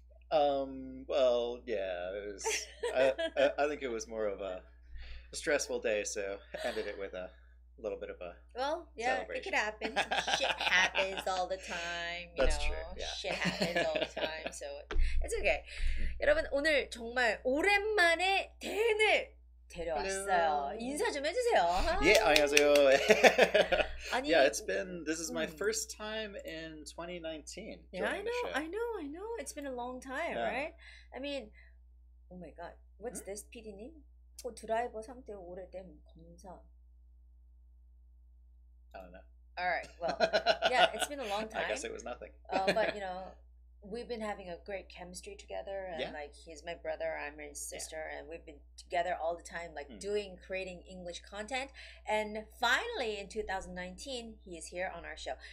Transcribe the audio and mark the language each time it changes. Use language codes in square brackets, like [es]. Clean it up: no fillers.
[en] Well, yeah. It was. I think it was more of a stressful day, so ended it with a little bit of a. Well, yeah, it could happen. Shit happens all the time. You That's know? true. Yeah. Shit happens all the time, so it's okay. [ko] 여러분 오늘 정말 오랜만에 댄을 데려왔어요. 인사 좀 해주세요. [en] Yeah, [ko] 안녕하세요. 아니, [en] Yeah, this is my first time in 2019. Yeah, joining the show. I know. It's been a long time, right? I mean, oh my God, what's this, PD님? [ko] 드라이버 상태 오래됨 검사. [en] I don't know. All right, well, yeah, it's been a long time. I guess it was nothing. But you know, we've been having a great chemistry together, and like he's my brother, I'm his sister, and we've been together all the time, like creating English content. And finally, in 2019, he is here on our show.